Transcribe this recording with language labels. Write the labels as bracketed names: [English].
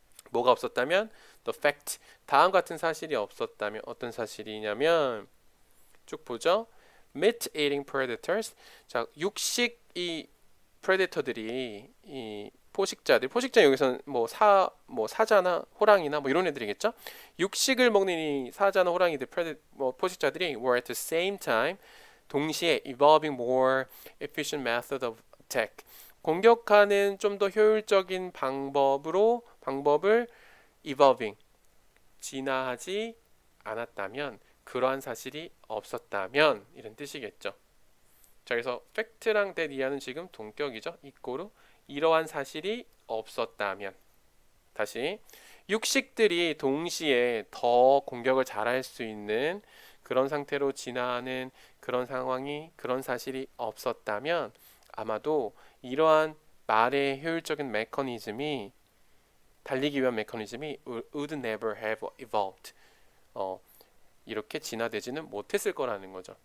[Korean] 뭐가 없었다면 the fact 다음 같은 사실이 없었다면 어떤 사실이냐면 쭉 보죠. [English] meat eating predators. [Korean] 자, 육식 이 predator들이 이 포식자 여기서는 뭐 사자나 호랑이나 뭐 이런 애들이겠죠. 육식을 먹는 이 사자나 호랑이들 포식자들이 [English] were at the same time [Korean] 동시에 [English] evolving more efficient method of attack. [Korean] 공격하는 좀 더 효율적인 방법을 evolving 진화하지 않았다면 그러한 사실이 없었다면 이런 뜻이겠죠. 자, 그래서 팩트랑 that 이하는 지금 동격이죠. 이꼬르 이러한 사실이 없었다면 다시 육식들이 동시에 더 공격을 잘할 수 있는 그런 상태로 진화하는 그런 상황이 그런 사실이 없었다면 아마도 이러한 말의 효율적인 메커니즘이 달리기 위한 메커니즘이 [English] would never have evolved [Korean] 이렇게 진화되지는 못했을 거라는 거죠.